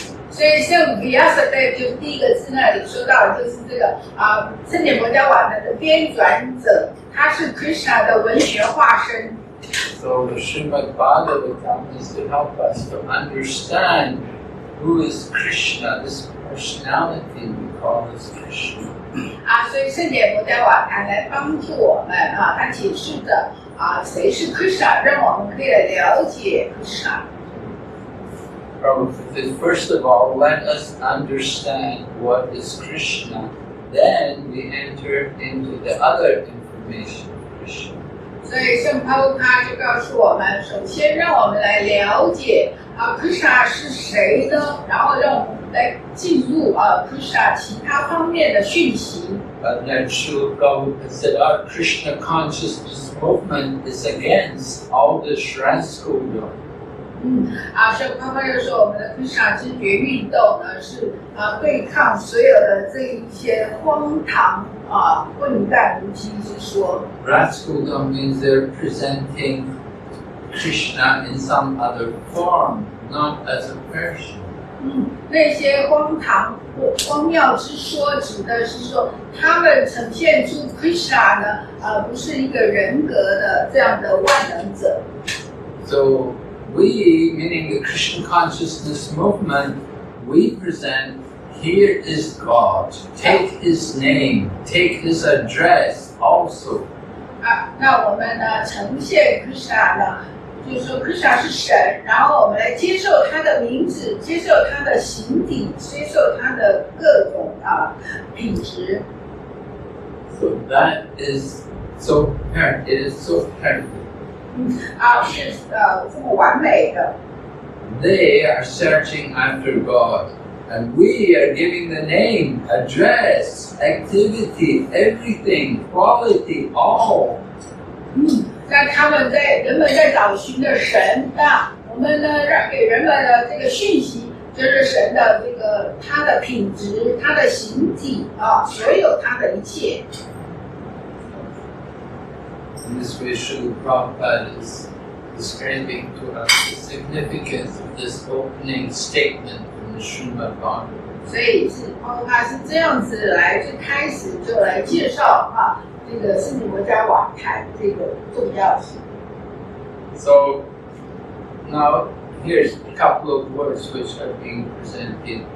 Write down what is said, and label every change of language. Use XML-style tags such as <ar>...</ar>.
<zh>所以像 Vyasadeva 就是第1个字那里说到的就是这个圣典佛家瓦坛的编纂者，他是 Krishna 的文学化身。</zh> <en>So the Srimad Bhagavatam is to help us to understand who is Krishna, this personality we call as Krishna.</en> <zh>所以圣典佛家瓦坛来帮助我们他解释着谁是 Krishna， 让我们可以来了解 Krishna。</zh> <en>First of all, let us understand what is Krishna, then we enter into the other information of Krishna.</en> <zh>所以圣pau他就告诉我们，首先让我们来了解Krishna 是谁呢？然后让我们来进入Krishna 其他方面的讯息。</zh> <en>But then Srila Prabhupada said our Krishna consciousness movement is against all this rascaldom.</en> <zh>圣pau他又说，我们的 Krishna 知觉运动呢是对抗所有的这一些荒唐混蛋无稽之说。</zh> <en>Rascaldom means they're presenting Krishna in some other form, not as a person.</en> <zh>那些荒唐或荒谬之说，指的是说他们呈现出 Krishna 呢，不是一个人格的这样的万能者。</zh> <en>So we, meaning the Krishna consciousness movement, we present, here is God. Take His name, take His address also.</en> <zh>那我们呢呈现 Krishna 呢，就是说 Krishna 是神，然后我们来接受他的名字，接受他的形体，接受他的各种品质。</zh> <en>So that is so perfect. It is so perfect.</en> <zh>是这么完美的。</zh> <en>They are searching after God, and we are giving the name, address, activity, everything, quality, all.</en> <zh>那人们在找寻的神，那我们呢，给人们的这个讯息，就是神的这个他的品质、他的形体啊，所有他的一切。</zh> <en>In this way, Srila Prabhupada is describing to us the significance of this opening statement from the Srimad Bhagavatam.</en> <zh>所以他是这样子来最开始就来介绍这个释迦摩迦瓦坛这个重要性。</zh> <en>So now here's a couple of words which are being presented.</en>